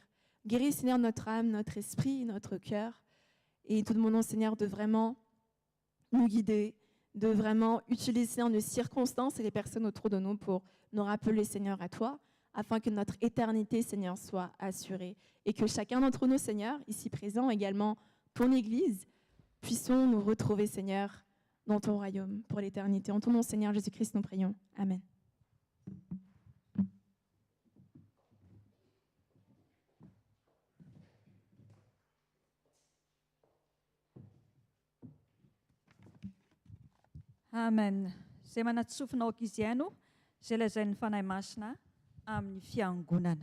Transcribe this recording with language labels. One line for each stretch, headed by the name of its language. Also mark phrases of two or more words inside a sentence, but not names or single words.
French: Guéris, Seigneur, notre âme, notre esprit, notre cœur, et nous te demandons, Seigneur, de vraiment nous guider, de vraiment utiliser, Seigneur, nos circonstances et les personnes autour de nous pour nous rappeler, Seigneur, à toi, afin que notre éternité, Seigneur, soit assurée, et que chacun d'entre nous, Seigneur, ici présent, également ton Église, puissions nous retrouver, Seigneur, dans ton royaume pour l'éternité. En ton nom, Seigneur Jésus-Christ, nous prions. Amen. Amen.
Malagasy: Zay manatsofinao izy ihany zay lazain'ny fanahy masina amin'ny fiangonana.